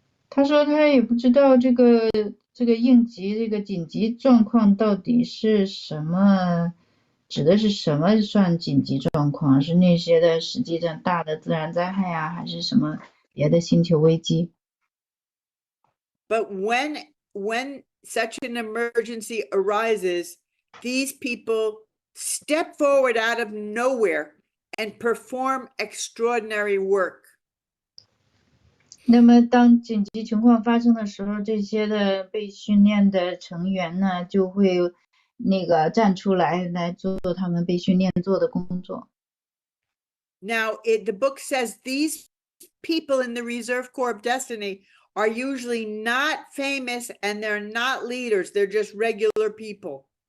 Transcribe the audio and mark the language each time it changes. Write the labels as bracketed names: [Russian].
[Chinese] 他说他也不知道这个应急这个紧急状况到底是什么，指的是什么算紧急状况？是那些的实际上大的自然灾害啊，还是什么别的星球危机？ [English] But when such an emergency arises, these people step forward out of nowhere and perform extraordinary work. [Chinese] 那么当紧急情况发生的时候，这些的被训练的成员呢，就会站出来做他们被训练做的工作。 [English] Now, the book says these people in the reserve corps of destiny are usually not famous and they're not leaders. They're just regular people.